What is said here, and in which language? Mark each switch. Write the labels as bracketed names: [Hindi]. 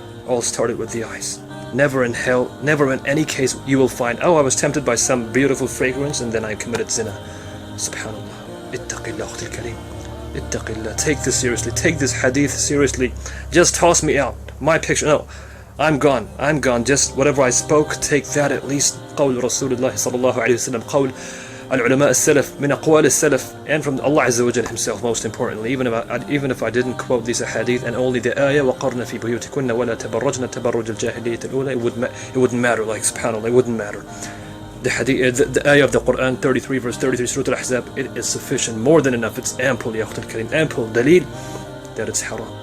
[English] All started with the eyes. Never in hell, never in any case you will find, oh, I was tempted by some beautiful fragrance and then I committed zina. Subhanallah. Ittaqillah, Aqd al-Kareem. Ittaqillah. Take this seriously. Take this hadith seriously. Just toss me out. My picture. No. I'm gone. I'm gone. Just whatever I spoke, take that at least. [Arabic] قول رسول الله صلى الله عليه وسلم, قول العلماء السلف, من أقوال السلف, [English] and from Allah Azza wa Jal himself, most importantly. Even if I didn't quote these hadith and only the ayah, [Arabic] وَقَرْنَ فِي بُيُوتِكُنَّ وَلَا تَبَرَّجْنَ تَبَرُّجَ الْجَاهِلِيَّةِ الْأُولَى, [English] it wouldn't matter, like subhanAllah, it wouldn't matter. The hadith, the ayah of the Quran, 33 verse 33, Surah Al-Ahzab, it is sufficient, more than enough. It's ample, ya Aqd al-Kareem, ample dalil that it's haram.